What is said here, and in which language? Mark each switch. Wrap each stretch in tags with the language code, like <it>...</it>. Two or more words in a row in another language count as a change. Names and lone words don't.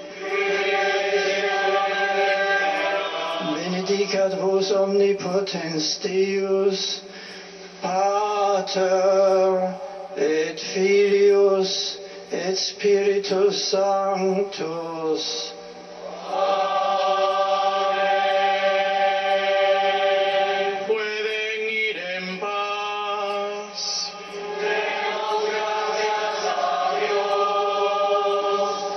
<la>Benedicat vos omnipotens Deus, Pater et Filius et Spiritus Sanctus.</la> <es>Pueden ir en paz. Demos gracias a Dios.</es>